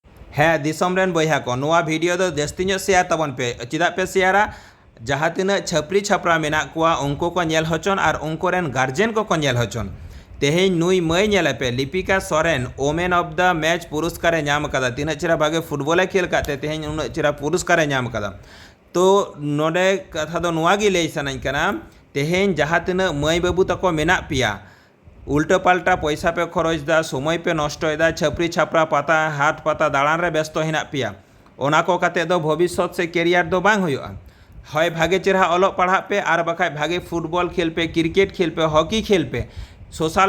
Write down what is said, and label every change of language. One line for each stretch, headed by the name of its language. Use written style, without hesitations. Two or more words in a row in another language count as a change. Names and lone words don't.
Santali: ᱦᱮᱸ ᱫᱤᱥᱚᱢ ᱨᱮᱱ ᱵᱚᱭᱦᱟ ᱠᱚ ᱱᱚᱣᱟ ᱵᱷᱤᱰᱤᱭᱳ ᱫᱚ ᱡᱟᱹᱥᱛᱤ ᱧᱚᱜ শেয়ার ᱛᱟᱵᱚᱱ ᱯᱮ ᱪᱮᱫᱟᱜ ᱯᱮ শেয়াᱨᱟ ᱡᱟᱦᱟᱸ ᱛᱤᱱᱟᱹᱜ ᱪᱷᱟᱯᱨᱤ ᱪᱷᱟᱯᱨᱟ ᱢᱮᱱᱟᱜ ᱠᱚᱣᱟ ᱩᱱᱠᱩ ᱠᱚ ᱧᱮᱞ ᱦᱚᱪᱚᱱ ᱟᱨ ᱩᱱᱠᱩ ᱨᱮᱱ ᱜᱟᱨᱡᱮᱱ ᱠᱚ ᱧᱮᱞ ᱦᱚᱪᱚᱱ ᱛᱮᱦᱮᱧ ᱱᱩᱭ ᱢᱟᱹᱭ ᱧᱮᱞᱮ ᱯᱮ ᱞᱤᱯᱤᱠᱟ ᱥᱚᱨᱮᱱ
English: women of the match
Santali: পুরস্কারে ᱧᱟᱢ ᱟᱠᱟᱫᱟ ᱛᱤᱱᱟᱹᱜ ᱪᱮᱦᱨᱟ ᱵᱷᱟᱜᱮ ᱯᱷᱩᱴᱵᱚᱞᱮ ᱠᱷᱮᱞ ᱠᱟᱫ ᱛᱮ ᱛᱮᱦᱮᱧ ᱩᱱᱟᱹᱜ ᱪᱮᱦᱨᱟ পুরস্কারে ᱧᱟᱢ ᱟᱠᱟᱫᱟ ᱛᱚ ᱱᱚᱰᱮ ᱠᱟᱛᱷᱟ ᱫᱚ ᱱᱚᱣᱟ ᱜᱮ ᱞᱟᱹᱭ ᱥᱟᱱᱟᱧ ᱠᱟᱱᱟ ᱛᱮᱦᱮᱧ ᱡᱟᱦᱟᱸ ᱛᱤᱱᱟᱹᱜ ᱢᱟᱹᱭ ᱵᱟᱹᱵᱩ ᱛᱟᱠᱚ ᱢᱮᱱᱟᱜ ᱯᱮᱭᱟ उल्टा पाल्टा पैसा पे खरच दा समय पे नष्टयदा छापरी छापरा पाता हाट पाता दाड़ान रे व्यस्त हेना पेया ओना को काते दो भविष्यत से कैरियर दो बांग हुआ হয় भागे चेहरा अलग पढ़ा पे और बखा भागे फुटबल खेल पे क्रिकेट खेल पे हॉकी खेल पे सोशल